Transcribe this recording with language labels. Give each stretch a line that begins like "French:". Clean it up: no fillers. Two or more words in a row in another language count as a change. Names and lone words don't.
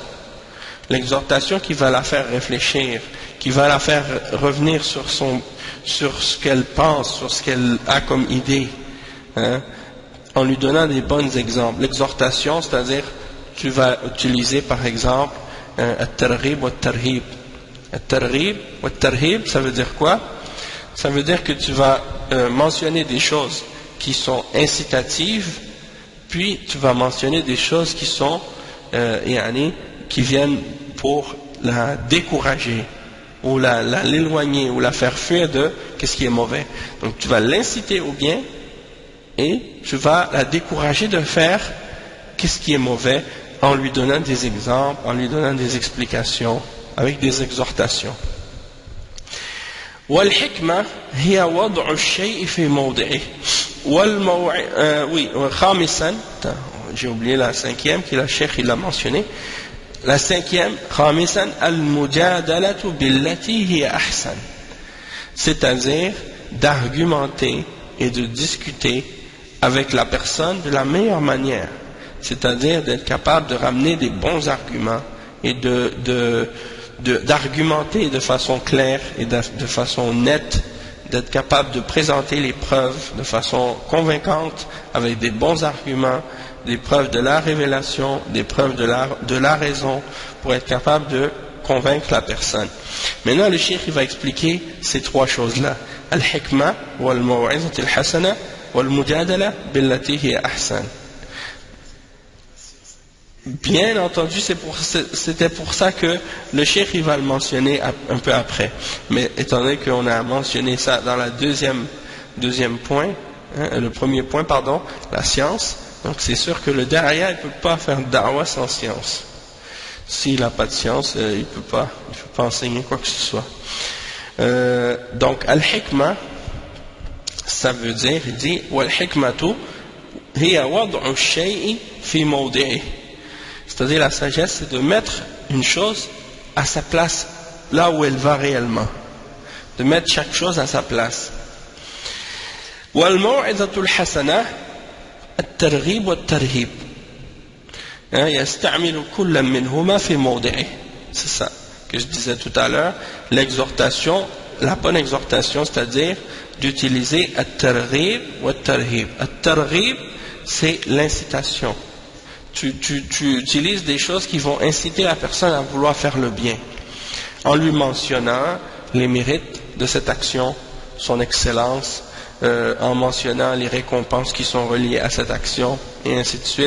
French: L'exhortation qui va la faire réfléchir, qui va la faire revenir sur ce qu'elle pense, sur ce qu'elle a comme idée, hein, en lui donnant des bons exemples. L'exhortation, c'est-à-dire, tu vas utiliser par exemple
Arabic: الترغيب والترهيب. الترغيب والترهيب,
French: ça veut dire quoi? Ça veut dire que tu vas mentionner des choses qui sont incitatives, puis tu vas mentionner des choses qui sont qui viennent pour la décourager ou l'éloigner ou la faire fuir de qu'est-ce qui est mauvais. Donc tu vas l'inciter au bien et tu vas la décourager de faire qu'est-ce qui est mauvais en lui donnant des exemples, en lui donnant des explications, avec des exhortations.
Arabic: والحكمة هي وضع الشيء في موضعه خامسا
French: j'ai oublié la cinquième qui la cheikh il a mentionné. La cinquième,
Arabic: خامسا المجادلة بالتي هي أحسن,
French: c'est-à-dire d'argumenter et de discuter avec la personne de la meilleure manière, c'est-à-dire d'être capable de ramener des bons arguments et d'argumenter de façon claire et de façon nette, d'être capable de présenter les preuves de façon convaincante avec des bons arguments, des preuves de la révélation, des preuves de la raison, pour être capable de convaincre la personne. Maintenant, le cheikh il va expliquer ces trois choses-là. Al-hikmah,
Arabic: والموعظة الحسنة والمجادلة بالتي هي أحسن.
French: Bien entendu, c'était pour ça que le cheikh il va le mentionner un peu après. Mais étant donné qu'on a mentionné ça dans deuxième point, hein, le premier point, pardon, la science. Donc c'est sûr que le da'aya, il ne peut pas faire da'wa sans science. S'il n'a pas de science, il ne peut pas enseigner quoi que ce soit. Donc al-hikmah, ça veut dire, il dit
Arabic: والحكمة هي وضع الشيء في موضعه.
French: C'est-à-dire la sagesse, c'est de mettre une chose à sa place, là où elle va réellement. De mettre chaque chose à sa place.
Arabic: والموعظة الحسنة الترغيب والترهيب. يستعمل كل منهما في موضعه.
French: C'est ça que je disais tout à l'heure. L'exhortation, la bonne exhortation, c'est-à-dire d'utiliser
Arabic: الترغيب والترهيب.
French: At-targhib, c'est l'incitation. Tu utilises des choses qui vont inciter la personne à vouloir faire le bien, en lui mentionnant les mérites de cette action, son excellence, en mentionnant les récompenses qui sont reliées à cette action, et ainsi de suite.